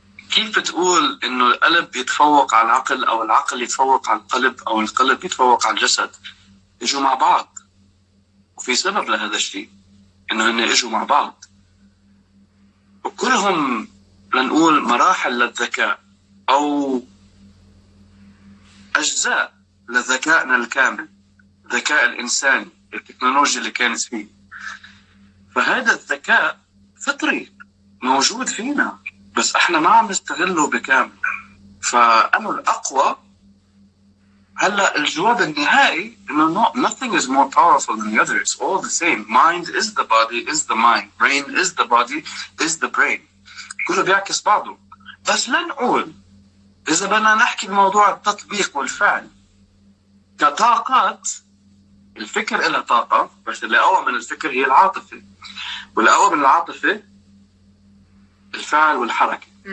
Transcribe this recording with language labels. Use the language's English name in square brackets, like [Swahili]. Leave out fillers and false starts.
[Arabic] كيف بتقول إنه القلب يتفوق على العقل أو العقل يتفوق على القلب أو القلب يتفوق على الجسد؟ يجوا مع بعض، وفي سبب لهذا الشيء، إنه هن يجوا مع بعض، وكلهم لنقول مراحل للذكاء أو أجزاء لذكائنا الكامل، الذكاء الإنساني، التكنولوجيا اللي كانت فيه. فهذا الذكاء فطري موجود فينا، بس احنا ما عم نستغله بكامل. فأنا الأقوى. هلا الجواب النهائي إنه [English] nothing is more powerful than the other. It's all the same. Mind is the body is the mind. Brain is the body is the brain. [Arabic] كله بيعكس بعضه. بس لنقول إذا بدنا نحكي بموضوع التطبيق والفعل كطاقات، الفكر إلها طاقة، بس اللي أقوى من الفكر هي العاطفة، واللي أقوى من العاطفة الفعل والحركة.